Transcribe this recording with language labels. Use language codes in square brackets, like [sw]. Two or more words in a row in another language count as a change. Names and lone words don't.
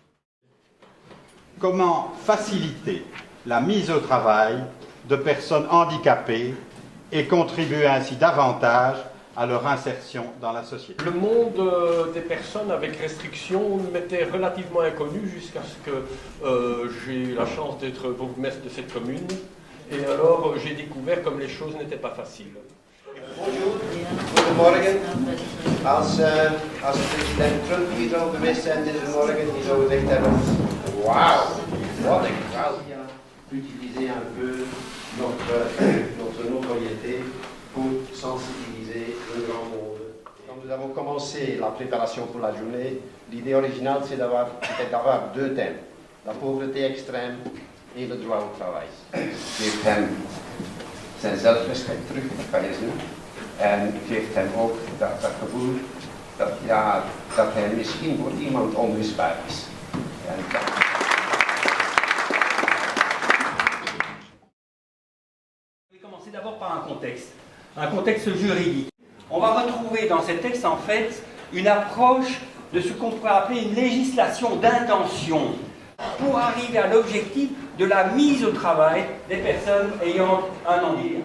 [fr] Comment faciliter la mise au travail de personnes handicapées et contribuer ainsi davantage à leur insertion dans la société. Le monde des personnes avec restrictions m'était relativement inconnu jusqu'à ce que j'ai eu la chance d'être bourgmestre de cette commune. Et alors j'ai découvert comme les choses n'étaient pas faciles. Bonjour, [nl] goedemorgen. Als president Trump hier zou geweest zijn deze morgen, die zou gezegd hebben, wauw, wat een vrouw. [fr] Utiliser un peu notre notoriété pour sensibiliser le grand monde. Quand nous avons commencé la préparation pour la journée, l'idée originale c'était d'avoir deux thèmes, la pauvreté extrême et le droit au travail. [nl] Geeft hem zijn zelfrespect teruggewezen en geeft hem ook dat gevoel dat hij misschien voor iemand onmisbaar is. [fr] C'est d'abord par un contexte juridique. On va retrouver dans ces textes en fait une approche de ce qu'on pourrait appeler une législation d'intention pour arriver à l'objectif de la mise au travail des personnes ayant un handicap.